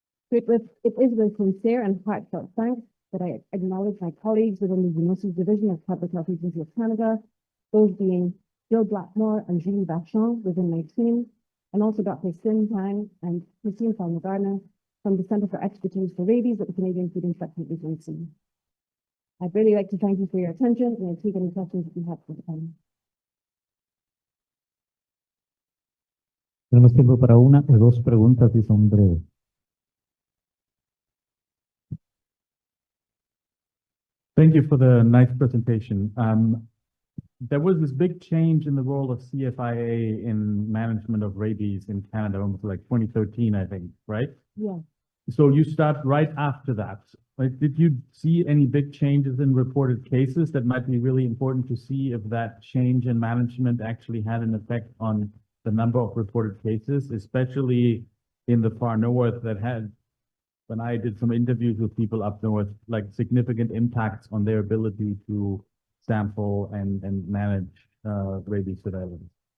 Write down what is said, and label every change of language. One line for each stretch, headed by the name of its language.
English: So it is with sincere and heartfelt thanks that I acknowledge my colleagues within the Zoonosis Division of Public Health Agency of Canada, those being Jill Blackmore and Julie Vachon within my team, and also Dr. Sin Tang and Christine Falmer-Gardner from the Centre for Expertise for Rabies at the Canadian Food Inspection Agency. I'd really like to thank you for your attention, and I'll take any questions if you have for the panel.
Spanish: Tenemos tiempo para una o dos preguntas y son breves.
English: Thank you for the nice presentation. There was this big change in the role of CFIA in management of rabies in Canada, almost like 2013, I think, right? Yeah. So you start right after that. Like, did you see any big changes in reported cases that might be really important to see if that change in management actually had an effect on the number of reported cases, especially in the far north that had, when I did some interviews with people up north, like significant impacts on their ability to sample and manage rabies surveillance?